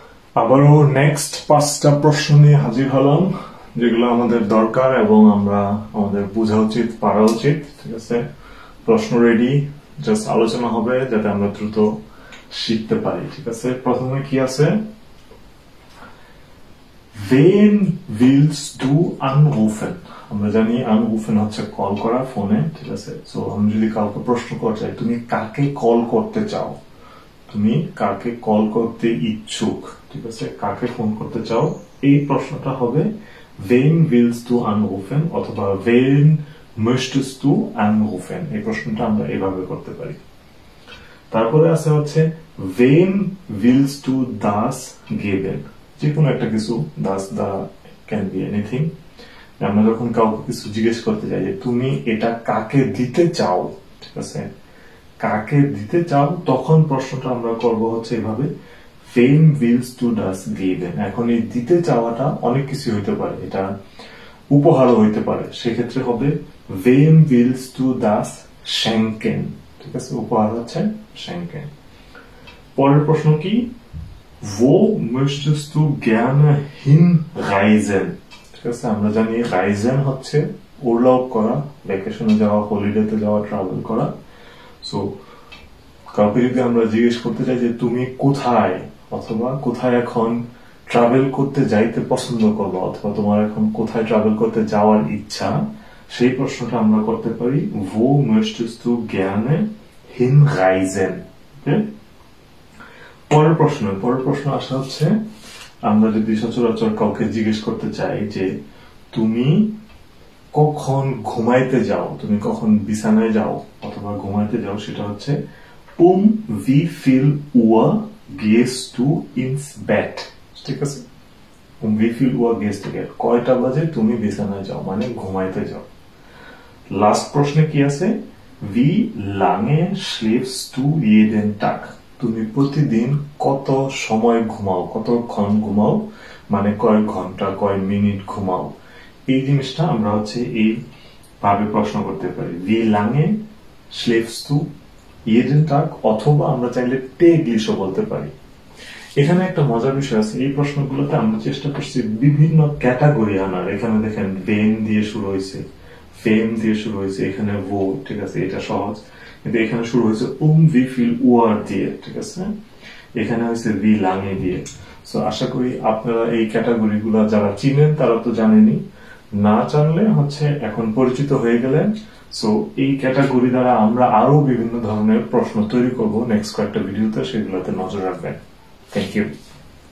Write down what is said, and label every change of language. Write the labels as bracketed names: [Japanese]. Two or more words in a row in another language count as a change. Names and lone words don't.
[Bangla] আবারও নেক্সট 5টা প্রশ্ন নিয়ে হাজির হলাম, যেগুলো আমাদের দরকার এবং আমরা আমাদের বোঝা উচিত, পারা উচিত। ঠিক আছে, প্রশ্ন রেডি, জাস্ট আলোচনা হবে যাতে আমরা দ্রুত শিখতে পারি। ঠিক আছে, প্রথমে কি আছে? [German] Wen willst du anrufen? [Bangla] আমরা জানি আনরুফেন হচ্ছে কল করা ফোনে। ঠিক আছে, তো আমি যদি কাউকে প্রশ্ন করতে চাই, তুমি কাকে কল করতে চাও, তুমি কাকে কল করতে ইচ্ছুক, ঠিক আছে, কাকে ফোন করতে চাও, এই প্রশ্নটা হবে [German] wen willst du anrufen [Bangla] অথবা [German] wen möchtest du anrufen। [Bangla] এই প্রশ্নটা আমরা এভাবে করতে পারি। তারপরে আছে হচ্ছে [German] wem willst du das geben, [Bangla] যে কোনো একটা কিছু, [German] das da [English] can be anything। [Bangla] আমরা যখন কাউকে কিছু জিজ্ঞেস করতে চাই যে তুমি এটা কাকে দিতে চাও, ঠিক আছে, কাকে দিতে চাও, তখন প্রশ্নটা আমরা করব হচ্ছে এভাবে [German] wem willst du das geben। [Bangla] এখন এই দিতে চাওয়াটা অনেক কিছু হইতে পারে, এটা উপহারও হইতে পারে, সেক্ষেত্রে হবে [German] wem willst du das schenken। [Bangla] ঠিক আছে, উপহার হচ্ছে schenken। পরের প্রশ্ন কি? [German] wo möchtest du gerne hinreisen? [Bangla] ঠিক আছে, আমরা জানি রাইজেন হচ্ছে উর্লাউপ করা, ভ্যাকেশনে যাওয়া, হলিডেতে যাওয়া, ট্রাভেল করা। সো কাউকে যদি আমরা জিজ্ঞেস করতে চাই যে তুমি কোথায় অথবা কোথায় এখন ট্রাভেল করতে যাইতে পছন্দ করবো অথবা তোমার এখন কোথায় ট্রাভেল করতে যাওয়ার ইচ্ছা, সেই প্রশ্নটা আমরা করতে পারি [German] wo möchtest du gerne hinreisen। [Bangla] পরের প্রশ্ন আসা হচ্ছে, আমরা যদি সচরাচর কাউকে জিজ্ঞেস করতে চাই যে তুমি কখন ঘুমাইতে যাও, তুমি কখন বিছানায় যাও অথবা ঘুমাইতে যাও, সেটা হচ্ছে [German] wie viel Uhr gehst du ins Bett। [Bangla] ঠিক আছে, [German] wie viel Uhr gehst du ins Bett, [Bangla] কয়টা বাজে তুমি বিছানায় যাও, মানে ঘুমাইতে যাও। লাস্ট প্রশ্নে কি আছে? [German] wie lange schläfst du jeden Tag, [Bangla] তুমি প্রতিদিন কত সময় ঘুমাও, কতক্ষণ ঘুমাও, মানে কয় ঘন্টা, কয় মিনিট ঘুমাও। এই জিনিসটা আমরা হচ্ছে এই ভাবে প্রশ্ন করতে পারি, [German] wie lange schläfst du jeden Tag, [Bangla] অথবা আমরা চাইলে täglichও বলতে পারি। এখানে একটা মজার বিষয় আছে, এই প্রশ্নগুলোতে আমরা চেষ্টা করছি বিভিন্ন ক্যাটাগরি আনার। এখানে দেখেন wen দিয়ে শুরু হয়েছে, wem দিয়ে শুরু হয়েছে, এখানে wo, ঠিক আছে, এটা সহজ। কিন্তু এখানে শুরু হয়েছে [German] wie viel Uhr [Bangla] দিয়ে, ঠিক আছে, এখানে হয়েছে [German] wie lange [Bangla] দিয়ে। সো আশা করি আপনারা এই ক্যাটাগরি গুলা যারা চিনেন তারা তো জানেনই, না জানলে হচ্ছে এখন পরিচিত হয়ে গেলেন। সো এই ক্যাটাগরি দ্বারা আমরা আরো বিভিন্ন ধরনের প্রশ্ন তৈরি করব নেক্সট কয়েকটা ভিডিওতে, সেগুলোতে নজর রাখবেন। [English] thank you.